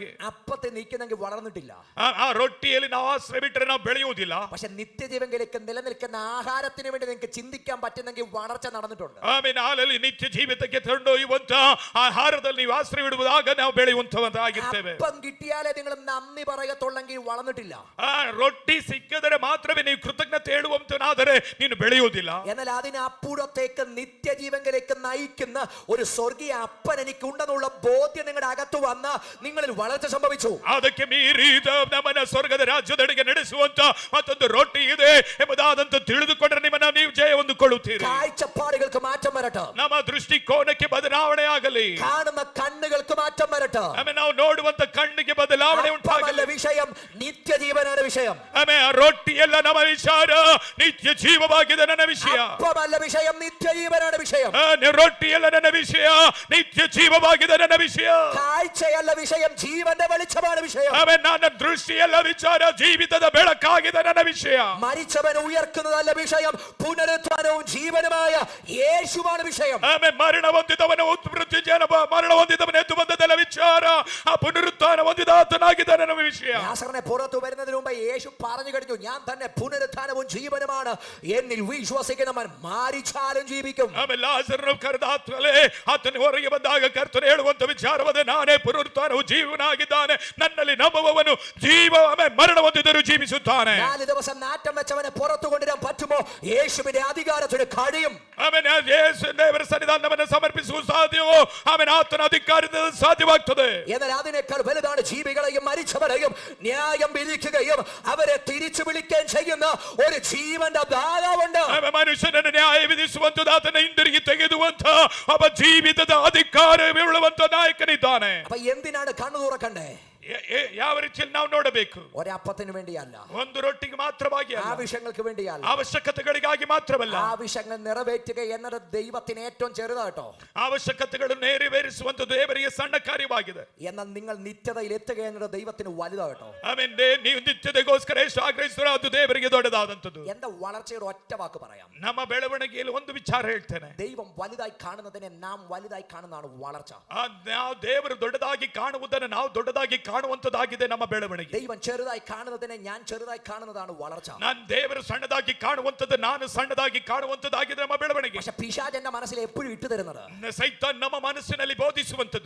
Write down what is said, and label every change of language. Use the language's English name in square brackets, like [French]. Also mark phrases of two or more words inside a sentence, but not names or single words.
[Malayalam] അപ്പത്തെ നീക്കുന്നെങ്കിൽ വളർന്നിട്ടില്ല. [Kannada] ಆ ರೊಟ್ಟಿಯಲ್ಲಿ ನಾವು ಆಶ್ರಯ ಬಿಟ್ಟರೆ ನಾವು ಬೆಳೆಯುವುದಿಲ್ಲ. [Malayalam] പക്ഷെ നിത്യജീവനിലേക്ക് നിലനിൽക്കുന്ന ആഹാരത്തിന് വേണ്ടി നിങ്ങൾക്ക് ചിന്തിക്കാൻ പറ്റുന്നെങ്കിൽ വളർച്ച നടന്നിട്ടുണ്ട്. [Kannada] ಆಮೇಲೆ ಹಾಲಲ್ಲಿ ನಿತ್ಯ ಜೀವಿತಕ್ಕೆ ಕೊಂಡೊಯ್ಯುವಂತ ಆಹಾರದಲ್ಲಿ ನೀವು ಆಶ್ರಯ ಬಿಡುವುದಾಗ ನಾವು ಬೆಳೆಯುವಂತವರಾಗಿರ್ತೇವೆ. [Malayalam] അപ്പം കിട്ടിയാലേ നിങ്ങൾ നന്ദി പറയത്തുള്ളെങ്കിൽ വളർന്നിട്ടില്ല. [Kannada] ರೊಟ್ಟಿ ಸಿಕ್ಕಿದರೆ ಮಾತ್ರವೇ ನೀವು ಕೃತಜ್ಞತೆ ಹೇಳುವಂತನಾದರೆ ನೀನು ಬೆಳೆಯುವುದಿಲ್ಲ. [Malayalam] എന്നാൽ അതിനപ്പുറത്തേക്ക് നിത്യജീവനിലേക്ക് നയിക്കുന്ന ഒരു സ്വർഗീയ അപ്പൻ എനിക്ക് ഉണ്ടെന്നുള്ള ബോധ്യം നിങ്ങളുടെ അകത്ത് വന്ന നിങ്ങളിൽ വളർച്ച സംഭവിച്ചു. [Kannada] ಅದಕ್ಕೆ ಮೀರಿ ನಮ್ಮನ್ನ ಸ್ವರ್ಗದ ರಾಜ್ಯದೆಡೆಗೆ ನಡೆಸುವಂತ ಮತ್ತೊಂದು ರೊಟ್ಟಿ ಇದೆ ಎಂಬುದಾದಂತ ತಿಳಿದುಕೊಂಡ್ರೆ ನಿಮ್ಮನ್ನ ನೀವು ಜಯ ಹೊಂದಿಕೊಳ್ಳುತ್ತೀರಿ. [Malayalam] കാഴ്ചപ്പാടുകൾക്ക് മാറ്റം വരട്ടെ. [Kannada] ನಮ್ಮ ದೃಷ್ಟಿಕೋನಕ್ಕೆ ಬದಲಾವಣೆ ಆಗಲಿ. [Malayalam] കാണുന്ന കണ്ണുകൾക്ക് മാറ്റം വരട്ടെ. [Kannada] ನಾವು ನೋಡುವಂತ ಕಣ್ಣಿಗೆ ಬದಲಾವಣೆ ಉಂಟಾಗಲಿ. [Malayalam] വിഷയം നിത്യജീവനാണ് വിഷയം. [Kannada] ಆಮೆನ್. ರೊಟ್ಟಿಯಲ್ಲ ನಮ್ಮ ವಿಚಾರ, ನಿತ್ಯ ಜೀವವಾಗಿದೆ ನನ್ನ ವಿಷಯ. [Malayalam] അപ്പമല്ല വിഷയം, നിത്യജീവനാണ് വിഷയം. [Kannada] ರೊಟ್ಟಿಯಲ್ಲ ನನ್ನ ವಿಷಯ, ನಿತ್ಯ ಜೀವವಾಗಿದೆ ನನ್ನ ವಿಷಯ. [Malayalam] കാഴ്ചയല്ല വിഷയം, ജീവന്റെ വെളിച്ചമാണ് വിഷയം. [Kannada] ಆಮೆನ್. ನನ್ನ ದೃಷ್ಟಿಯಲ್ಲ ವಿಚಾರ, ಜೀವಿತದ ಬೆಳಕಾಗಿದೆ ನನ್ನ ವಿಷಯ. [Malayalam] മരിച്ചവനെ ഉയർക്കുന്നതല്ല വിഷയം, പുനരുത്ഥാനവും ജീവനുമായ യേശുവാണ് വിഷയം. [Kannada] ಆಮೆನ್. ಮರಣ ಹೊಂದಿದವನು ಮೃತ್ಯುಂಜಯನ ಮರಣ ಹೊಂದಿದವನು ಎದ್ದು ಬಂದದಲ್ಲ ವಿಚಾರ, ಆ ಪುನರುತ್ಥಾನ ಹೊಂದಿದ ಆತನಾಗಿದ್ದಾನೆ ನಮ್ಮ ವಿಷಯ. [Malayalam] ലാസറിനെ പുറത്തു വരുന്നതിന് മുമ്പ് യേശു പറഞ്ഞു കഴിഞ്ഞു, ഞാൻ തന്നെ പുനരുത്ഥാനവും ജീവനുമാണ്, എന്നിൽ വിശ്വസിക്കുന്നവൻ മരിച്ചാലും ജീവിക്കും. [Kannada] ಆಮೆನ್. ಲಾಸರನು ಕರೆದ ಆತ್ಮಲೇ ಆತನು ಹೊರಗೆ ಬಂದಾಗ ಕರ್ತನು ಹೇಳುವಂತ ವಿಚಾರವಾದ, ನಾನೇ ಪುನರುತ್ಥಾನವು ಜೀವನಾಗಿದ್ದಾನೆ, ನನ್ನಲ್ಲಿ ನಂಬುವವನು ಜೀವ ಮರಣ ಹೊಂದಿದರೂ ಜೀವಿಸುತ್ತಾನೆ. [Malayalam] 4 ദിവസം നാറ്റം വെച്ചവനെ പുറത്തു കൊണ്ടുവരാൻ പറ്റുമോ? യേശുവിന്റെ അധികാരത്തിന് കഴിയും. [Kannada] ಆಮೆನ್. ಯೇಸು ದೇವರ ಸನ್ನಿಧಾನವನ್ನು ಸಮರ್ಪಿಸುವ ಸಾಧ್ಯವೋ? ಆಮೆನ್. ಆತನ ಅಧಿಕಾರದಿಂದ ಸಾಧ್ಯವಾಗ್ತದೆ. [Malayalam] എന്നാൽ അതിനേക്കാൾ വലുതാണ് ജീവികളെയും മരിച്ചവരെയും ന്യായം വിധിക്കുകയും അവരെ തിരിച്ചു വിളിക്കുകയും ചെയ്യുന്ന ഒരു ജീവന്റെ ദാതാവുണ്ട്. [Kannada] മനുഷ്യനನ್ನು ನ್ಯಾಯ ವಿಧಿಸುವಂತದ್ದು, ಆತನ ಹಿಂದಿರುಗಿ ತೆಗೆದುವಂತ ಒಬ್ಬ ಜೀವಿತದ ಅಧಿಕಾರವುಳ್ಳುವಂತ ನಾಯಕನಿದ್ದಾನೆ. [Malayalam] അപ്പൊ എന്തിനാണ് കണ്ണു തുറക്കണ്ടേ? [Kannada] ಯಾವ ರೀತಿಯಲ್ಲಿ ನಾವು ನೋಡಬೇಕು? [Malayalam] ഒരപ്പത്തിന് വേണ്ടിയല്ല, [Kannada] ಒಂದು ರೊಟ್ಟಿಗೆ ಮಾತ್ರವಾಗಿ ಅಲ್ಲ, [Malayalam] ആവശ്യങ്ങൾക്ക് വേണ്ടിയല്ല, [Kannada] ಅವಶ್ಯಕತೆಗಳಿಗಾಗಿ ಮಾತ್ರವಲ್ಲ. [Malayalam] ആവശ്യങ്ങൾ നിറവേറ്റുക എന്നത് ദൈവത്തിന് ഏറ്റവും ചെറുതാട്ടോ. [Kannada] ಅವಶ್ಯಕತೆಗಳನ್ನು ನೆರವೇರಿಸುವಂತ ದೇವರಿಗೆ ಸಣ್ಣ ಕಾರ್ಯವಾಗಿದೆ. [Malayalam] എന്നാൽ നിങ്ങൾ നിത്യതയിൽ എത്തുക എന്നത് ദൈവത്തിന് വലുതാട്ടോ. [Kannada] ಆಮೆನ್. ನೀವು ನಿತ್ಯತೆಗೋಸ್ಕರ ಎಷ್ಟು ಆಗ್ರಹಿಸ್ತಾರೋ ಅದು ದೇವರಿಗೆ ದೊಡ್ಡದಾದಂತದ್ದು. [Malayalam] എന്റെ വളർച്ചയുടെ ഒറ്റ വാക്ക് പറയാം, [Kannada] ನಮ್ಮ ಬೆಳವಣಿಗೆಯಲ್ಲಿ ಒಂದು ವಿಚಾರ ಹೇಳ್ತೇನೆ. [Malayalam] ദൈവം വലുതായി കാണുന്നതിനെ നാം വലുതായി കാണുന്നതാണ് വളർച്ച. [Kannada] ನಾವು ದೇವರು ದೊಡ್ಡದಾಗಿ ಕಾಣುವುದನ್ನು ನಾವು ದೊಡ್ಡದಾಗಿ ಕಾಣುವಂತದ್ದಾಗಿದೆ ನಮ್ಮ ಬೆಳವಣಿಗೆ. [Malayalam] ദൈവം ചെറുതായി കാണുന്നതിനെ ഞാൻ ചെറുതായി കാണുന്നതാണ് വളർച്ച. [Kannada] ನಾನು ದೇವರು ಸಣ್ಣದಾಗಿ ಕಾಣುವಂತದ್ದು ನಾನು ಸಣ್ಣದಾಗಿ ಕಾಣುವಂತದ್ದಾಗಿದೆ ನಮ್ಮ ಬೆಳವಣಿಗೆ. [Malayalam] പക്ഷെ പിശാചന്റെ മനസ്സിൽ എപ്പോഴും ഇട്ടു തരുന്നത്, [Kannada] ಸೈತಾನ್ ನಮ್ಮ ಮನಸ್ಸಿನಲ್ಲಿ ಬೋಧಿಸುವಂತದ್ದು,